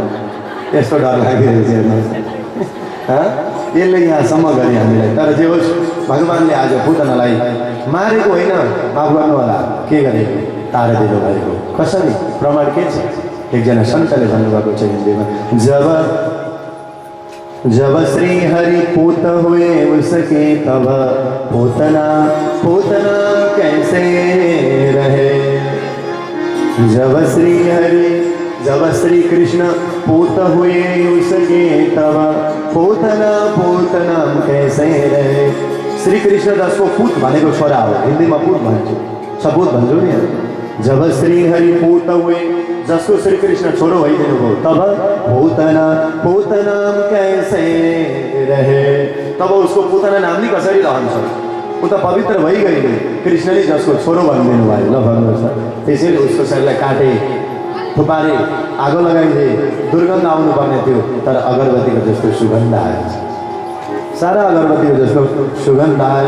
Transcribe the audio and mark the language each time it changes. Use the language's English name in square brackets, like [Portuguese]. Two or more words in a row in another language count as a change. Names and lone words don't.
[Nepali] यस्तो डर लागिरहेको छ हेर्नुहोस्। यसले यहाँसम्म गरे हामीलाई। तर जे होस्, भगवानले आज पुतनालाई मारेको होइन, माफ गर्नु होला, के गरेको? तारिदिनु भएको। कसरी? प्रमाण के छ? एकजना सन्तले भन्नुभएको छ हिन्दीमा, [Hindi] जब श्री हरि पूत हुए उसके तब पूतना कैसे रहे। जब श्री कृष्ण पूत हुए उसके तब पूतना कैसे रहे। [Nepali] श्री कृष्ण जसको पूत भनेको छोरा हो, हिन्दीमा पूत भन्छ, सपूत भन्छु नि। [Hindi] जब श्री हरि पूत हुए, [Nepali] जसको श्री कृष्ण छोरो भइदिनु भयो, [Hindi] तब पूतना कैसे रहे। [Nepali] तब उसको पुतना नाम नि कसरी रहन्छ? ऊ त पवित्र भइगयो। कृष्णले जसको छोरो भनिदिनु भयो। ल भन्नुहोस् त। त्यसैले उसको शरीरलाई काटे, थुपारे, आगो लगाइदिए, दुर्गन्ध आउनुपर्ने थियो, तर अगरबत्तीको जस्तो सुगन्ध आयो। सारा अगरबत्तीको जस्तो सुगन्ध आयो।